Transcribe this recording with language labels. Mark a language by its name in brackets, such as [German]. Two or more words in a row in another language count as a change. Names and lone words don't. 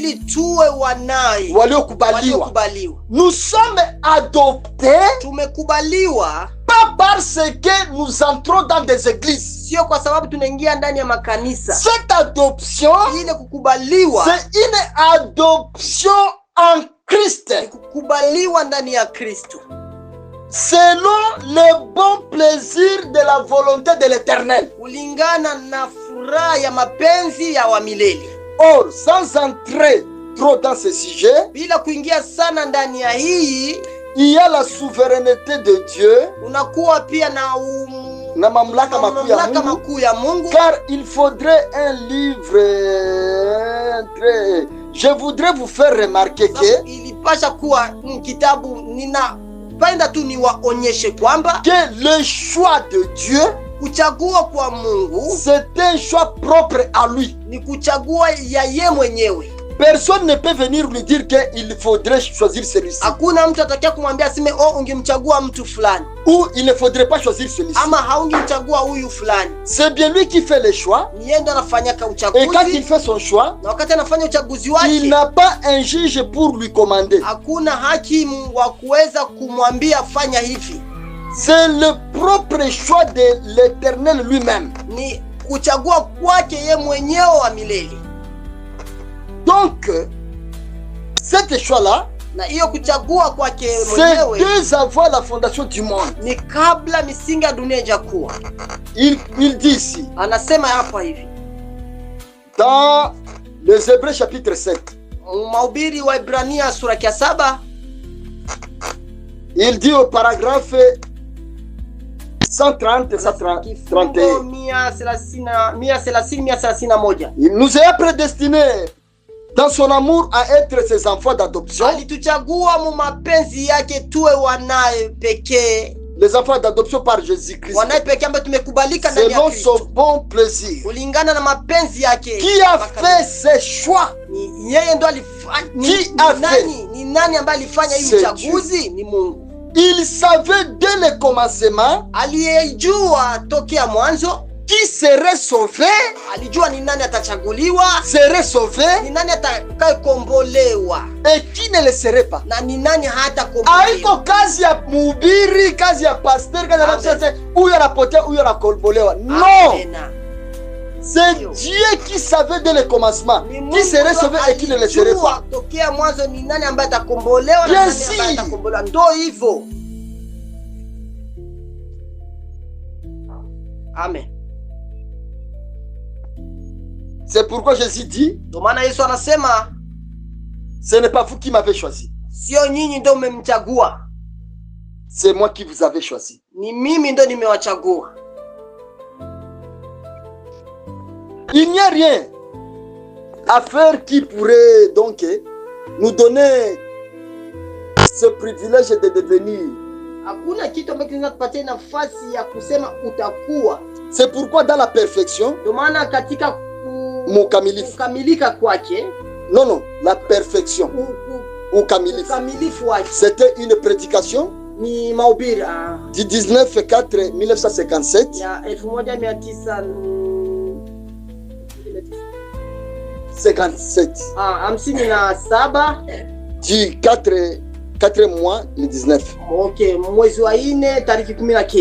[French] Nous sommes adoptés pas parce que nous entrons dans des églises. Cette adoption, c'est une adoption en Christ. selon le bon plaisir de la volonté de l'Éternel. [Swahili] kulingana na furaha ya mapenzi ya wa milele. [French] Or, sans entrer trop dans ce sujet, [Swahili] bila kuingia sana ndani ya hii, [French] il y a la souveraineté de Dieu [Swahili] unakuwa pia na mamlaka makuu ya Mungu, [French] car il faudrait un livre je voudrais vous faire remarquer que [Swahili] ilipasha kuwa kitabu, ninapenda tu niwaonyeshe kwamba [French] le choix de Dieu, [Swahili] kuchagua kwa Mungu, [French] c'est un choix propre à lui. [Swahili] Ni kuchagua ya yeye mwenyewe. [French] Personne ne peut venir lui dire qu'il faudrait choisir celui-ci. [Swahili] Hakuna mtu atakaye kumwambia aseme ungemchagua mtu fulani. [French] Ou il ne faudrait pas choisir celui-ci. [Swahili] Ama haungemchagua huyu fulani. [French] C'est bien lui qui fait les choix. [Swahili] Ni yeye ndo anafanya uchaguzi. [French] Et quand il fait son choix, [Swahili] na wakati anafanya uchaguzi wake, [French] il n'a pas un juge pour lui commander. [Swahili] Hakuna hakimu wa kuweza kumwambia fanya hivi. [French] C'est le propre choix de l'Éternel lui-même. [Swahili] Ni kuchagua kwake yeye mwenyewe wa milele. [French] Donc, cette choix-là, [Swahili] na hiyo kuchagua kwake mwenyewe, [French] c'est dès avant la fondation du monde. [Swahili] Ni kabla misingi ya dunia ijakuwa. [French] Il dit ici, [Swahili] anasema hapa hivi [French] dans les Hébreux chapitre 7, [Swahili] Mahubiri wa Ibrania sura ya 7, [French] il dit au paragraphe 130 131, il nous a prédestinés dans son amour à être ses enfants d'adoption. [Swahili] Alituchagua mu mapenzi yake tuwe wanae pekee. [French] Les enfants d'adoption par Jésus-Christ. [Swahili] Wanae pekee ambao tumekubalika ndani ya Kristo. [French] Selon son bon plaisir. [Swahili] Kulingana na mapenzi yake. [French] Qui a fait ses choix? [Swahili] Ni yeye ndo alifanya. Ni nani ambaye alifanya hii uchaguzi? Ni Mungu. [French] Il savait dès le commencement. [Swahili] Aliyejua tokea mwanzo [French] qui serait sauvé, [Swahili] alijua ni nani atachaguliwa, [French] serait sauvé, [Swahili] ni nani atakayekombolewa, [French] et qui ne le serait pas. [Swahili] Na ni nani hatakombolewa. Haiko kazi ya mhubiri, kazi ya pastor, kazi ya msasa, huyu anapotea, huyu anakombolewa. [French] Non. C'est Dieu qui savait dès le commencement qui serait sauvé et qui ne le serait pas. [Swahili] Tokea mwanzo ni nani ambaye atakombolewa na nani ambaye atakombolewa. Ndio hivyo. Amen. [French] C'est pourquoi Jésus dit, ce n'est pas vous qui m'avez choisi. [Swahili] Sio nyinyi ndio mmemchagua. [French] C'est moi qui vous avais choisi. [Swahili] Ni mimi ndio nimewachagua. [French] Il n'y a rien à faire qui pourrait donc nous donner ce privilège de devenir. [Swahili] Hakuna kitu ambacho kinatupatia nafasi ya kusema utakuwa. [French] C'est pourquoi dans la perfection, [Swahili] ndio maana katika kukamilika kwake, [French] non, la perfection, [Swahili] ukamilifu wake, [French] c'était une prédication [Swahili] ni mahubiri [French] du 19/4/1957 [Swahili] ya [French] 57 du 4 mois le 19. [Swahili] Okay, mwezi wa 4 tariki 19.